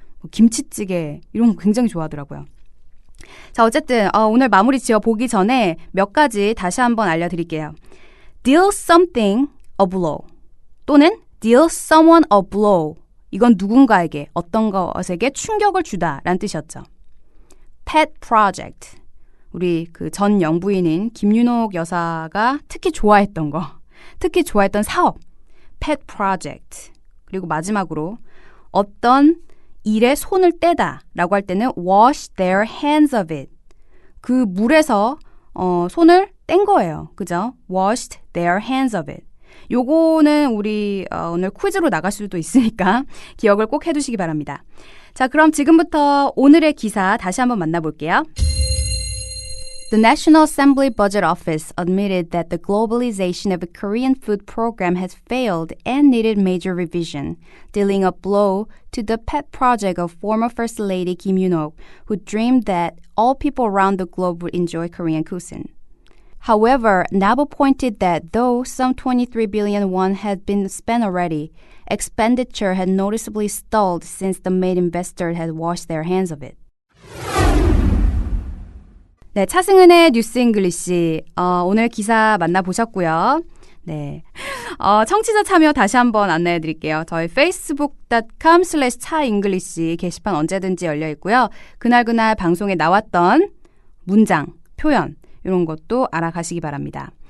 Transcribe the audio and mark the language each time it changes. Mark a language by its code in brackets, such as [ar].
[ko] 김치찌개 이런 거 굉장히 좋아하더라고요. 자, 어쨌든 오늘 마무리 지어 보기 전에 몇 가지 다시 한번 알려드릴게요. [en] Deal something a blow 또는 deal someone a blow. [ko] 이건 누군가에게 어떤 것에게 충격을 주다라는 뜻이었죠. [en] Pet project. [ko] 우리 그 전 영부인인 김윤옥 여사가 특히 좋아했던 사업. [en] Pet project. [ko] 그리고 마지막으로 어떤 일에 손을 떼다 라고 할 때는 [en] wash their hands of it. [ko] 그 물에서 손을 뗀 거예요. 그죠? [en] washed their hands of it. [ko] 요거는 우리 오늘 퀴즈로 나갈 수도 있으니까 기억을 꼭 해두시기 바랍니다. 자, 그럼 지금부터 오늘의 기사 다시 한번 만나볼게요. [en] The National Assembly Budget Office admitted that the globalization of the Korean food program has failed and needed major revision, dealing a blow to the pet project of former First Lady Kim Yoon-ok, who dreamed that all people around the globe would enjoy Korean cuisine. However, NABO pointed that though some 23 billion won had been spent already, expenditure had noticeably stalled since the main investor had washed their hands of it. [ko] 네, 차승은의 뉴스 잉글리시 오늘 기사 만나보셨고요. 네, 청취자 참여 다시 한번 안내해 드릴게요. 저희 facebook.com/차잉글리시 게시판 언제든지 열려 있고요. 그날 방송에 나왔던 문장, 표현 이런 것도 알아가시기 바랍니다.